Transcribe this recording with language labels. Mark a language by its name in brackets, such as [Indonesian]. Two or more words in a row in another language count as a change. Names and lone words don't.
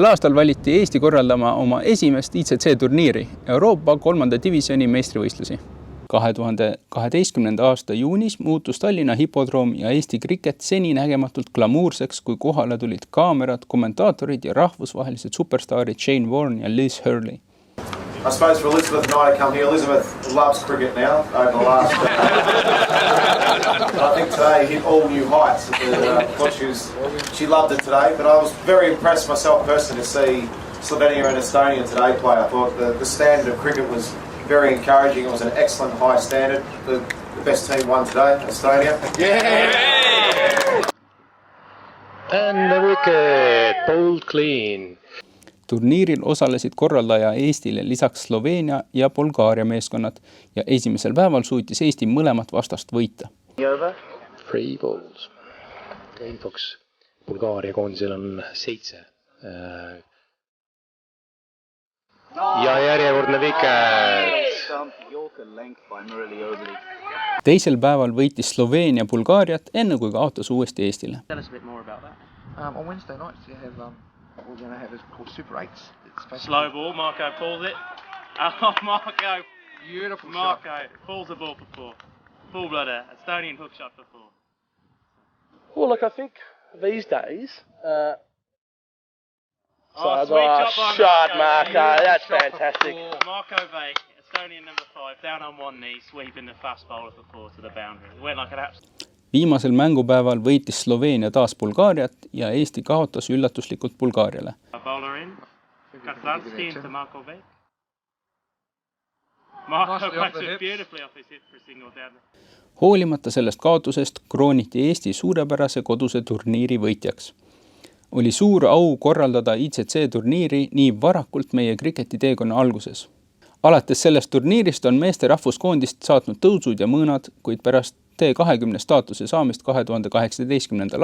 [Estonian] aastal valiti Eesti korraldama oma esimest ICC turniiri, Euroopa 3. divisjoni meistrivõistlusi. 2012. aasta juunis muutus Tallinna hipodroom ja Eesti Kriket seni nägematult glamuurseks, kui kohale tulid kaamerad, kommentaatorid ja rahvusvahelised superstaarid Shane Warne ja Liz Hurley. [English] I suppose for Elizabeth and I to come here, Elizabeth loves cricket now over the last I think today hit all new heights. She loved it today, but I was very impressed myself personally to see Slovenia and Estonia today play. I thought the standard of cricket was very encouraging. It was an excellent high standard. The best team won today, Estonia. Yeah! And the wicket, bowled clean. [Estonian] Turniiril osalesid korraldaja Eestile lisaks Sloveenia ja Bulgaaria meeskonnad ja esimesel päeval suutis Eesti mõlemat vastast võita. [English] Free balls. [Estonian] Infoks Bulgaaria koondisel on 7. Ja järjekordne wicket. Teisel päeval võitis Sloveenia Bulgaariat enne kui kaotas uuesti Eestile. [English] On Wednesday nights you have what we're going to have is called Super 8s. Slow ball, Marco pulls it. Oh, Marco. Beautiful Marco shot. pulls the ball for 4. Full blooder, Estonian hook shot for 4. Well, look, I think these days... Sweet shot, Marco. That's fantastic. Marco Vake, Estonian number 5, down on one knee, sweeping the fast bowler for 4 to the boundary. It went like an absolute... [Estonian] Viimasel mängupäeval võitis Sloveenia taas Bulgaariat ja Eesti kaotas üllatuslikult Bulgaariale. [English] Bowler in. Katlanski into Marco Vake. Marco backs it beautifully off his hip for a single down. [Estonian] Hoolimata sellest kaotusest krooniti Eesti suurepärase koduse turniiri võitjaks. Oli suur au korraldada ICC turniiri nii varakult meie kriketi teekonna alguses. Alates sellest turniirist on meeste rahvuskoondist saatnud tõusud ja mõõnad, kuid pärast T20 staatuse saamist 2018.